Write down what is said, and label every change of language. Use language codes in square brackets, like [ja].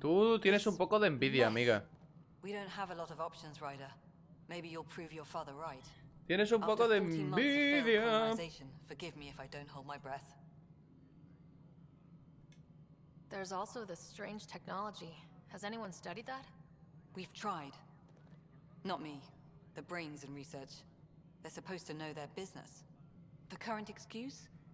[es] Tú tienes un poco de envidia, amiga. [en] We don't have a lot of options, Ryder. Maybe you'll prove your father right. [es] Tienes un poco de envidia. [en] Forgive me if I don't hold my breath. There's also this strange technology. Has anyone studied that? We've tried. Not me. The brains in research. They're supposed to know their business. The current excuse?